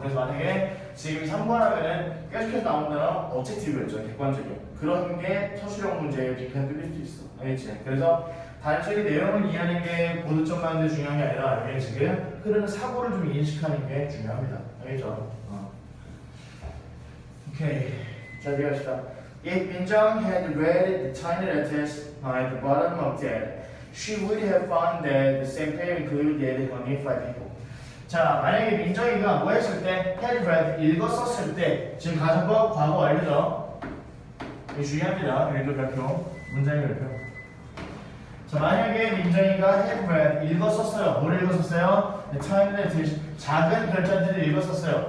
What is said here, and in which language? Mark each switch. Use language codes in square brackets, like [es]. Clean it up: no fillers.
[ko] 그래서 만약에 지금 3번 하면은 계속해서 나온 단어 objective였죠. 객관적인 그런 게 서술형 문제에 그냥 뚫릴 수 있어. 알겠지? 그래서 단순히 내용을 이해하는 게 고득점만 하는 게 중요한 게 아니라 여기 지금 흐르는 사고를 좀 인식하는 게 중요합니다. 알겠죠? 오케이. 자, 이해합시다. [en] If 민정 had read the tiny letters at the bottom of that, she would have found that the same pair included only 5 people. [ko] 자, 만약에 민정이가 뭐 했을 때, had read, 읽었었을 때, 지금 가정법 과거 완료죠? 주의합니다. 그래도 발표, 문장의 발표. 자, 만약에 민정이가 had read, 읽었었어요. 뭘 읽었었어요? [en] The tiny letters, [ko] 작은 글자들을 읽었었어요.